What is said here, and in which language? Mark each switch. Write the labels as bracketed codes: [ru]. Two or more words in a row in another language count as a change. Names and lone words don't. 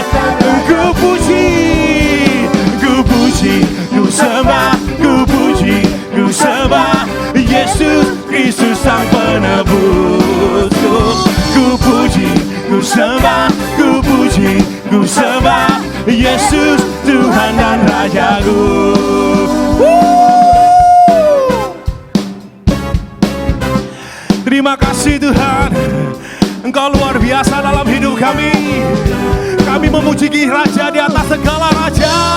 [id] Ku puji, ku puji, ku sembah, ku puji, ku sembah Yesus Kristus Sang Penebusku. Ku puji, ku sembah, ku puji, ku sembah Yesus Tuhan dan Rajaku. Terima kasih Tuhan, Engkau luar biasa dalam hidup kami. Kami memuji Raja di atas segala raja.